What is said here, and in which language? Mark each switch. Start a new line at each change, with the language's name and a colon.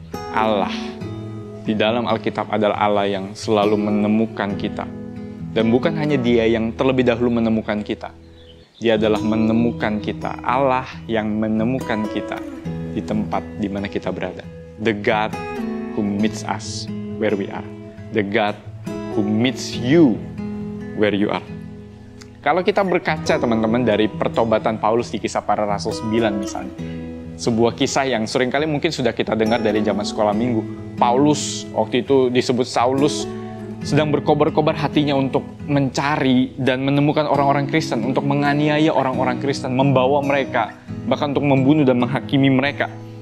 Indonesian: Allah di dalam Alkitab adalah Allah yang selalu menemukan kita. Dan bukan hanya Dia yang terlebih dahulu menemukan kita, Dia adalah menemukan kita, Allah yang menemukan kita di tempat di mana kita berada.
English: The God who meets us where we are. The God who meets you where you are.
Indonesian: Kalau kita berkaca teman-teman dari pertobatan Paulus di Kisah Para Rasul 9 misalnya. Sebuah kisah yang seringkali mungkin sudah kita dengar dari zaman sekolah minggu. Paulus, waktu itu disebut Saulus, sedang berkobar-kobar hatinya untuk mencari dan menemukan orang-orang Kristen, untuk menganiaya orang-orang Kristen, membawa mereka, bahkan untuk membunuh dan menghakimi mereka.